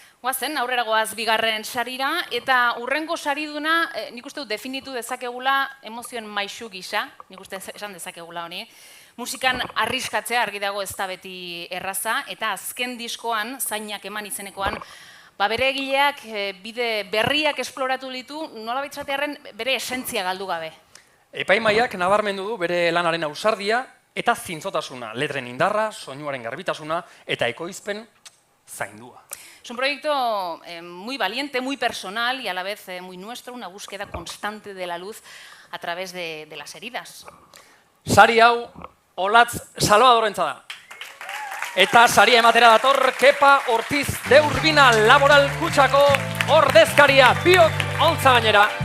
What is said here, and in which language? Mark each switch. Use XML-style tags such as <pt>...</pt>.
<eu>Goazen, aurrera goaz bigarren sarira, eta hurrengo sariduna, nik uste dut definitu dezakegula emozioen maixu gisa, nik uste esan dezakegula honi, musikan arriskatzea argi dago ez da beti erraza, eta azken diskoan, zainak eman izenekoan, bere egileak bide berriak esploratu ditu, nola baitzatearen bere esentzia galdu gabe. Epaimaiak nabarmendu du bere lanaren ausardia eta zintzotasuna, letren indarra, soinuaren garbitasuna eta ekoizpen zaindua.</eu> <es>Es un proyecto muy valiente, muy personal y a la vez muy nuestro, una búsqueda constante de la luz a través de las heridas.</es> <eu>Sari hau, Olatz Salvadorrentza da. Eta saria ematera dator Kepa Ortiz de Urbina Laboral Kutxako ordezkaria, biok ontza gainera.</eu>